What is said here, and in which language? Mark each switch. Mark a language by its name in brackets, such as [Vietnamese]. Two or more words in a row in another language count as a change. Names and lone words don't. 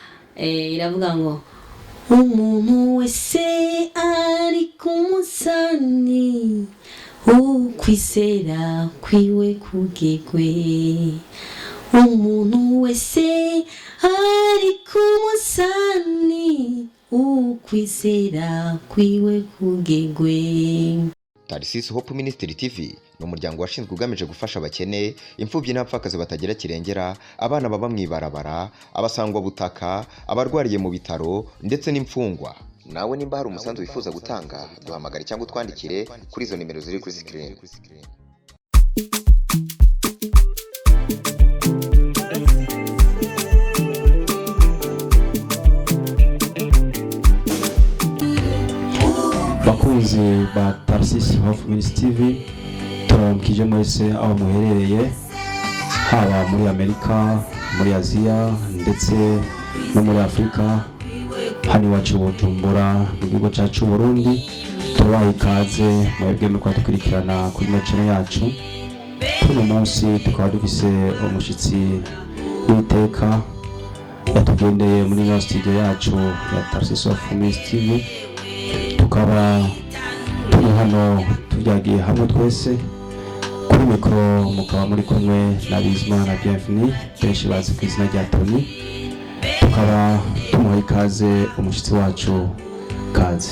[Rundi] iravuga ngo umuntu wese ari ku musani ukwizera kwiwe kugegwe. Umuntu wese ari ku musani ukwizera kwiwe kugegwe. Tarsis Hope Ministry TV ni umuryango washinzwe ugamije gufasha abakene, imfubyi n'abapfakazi batagira kirengera, abana baba mwibarabara, abasangwa butaka, abarwariye mu bitaro ndetse n'imfungwa. Nawe nimba hari umusanzu wifuza gutanga, duhamagare cyangwa utwandikire kuri izo nimero ziri kuri screen. Bakunzi ba Tarsis Hope Ministry TV, turamukije mwese aho muherereye, haba muri Amerika, muri Aziya ndetse no muri Afrika. Hano iwacu Bujumbura mu gihugu cyacu Burundi, tubaha ikaze mwebwe muko dukurikirana kuri channel yacu. Uno munsi tukaba dufise umushitsi w'iteka yatugendeye muri ino studio yacu ya Tarsis Hope Ministry TV. Tukaba turi hano tujagiye hamwe twese kuri mikoro, mukaba muri kumwe na Bizimana Bienvenue, benshi bazi ku izina rya Tony. Tukaba tumuha ikaze umushitsi wacu, kaze.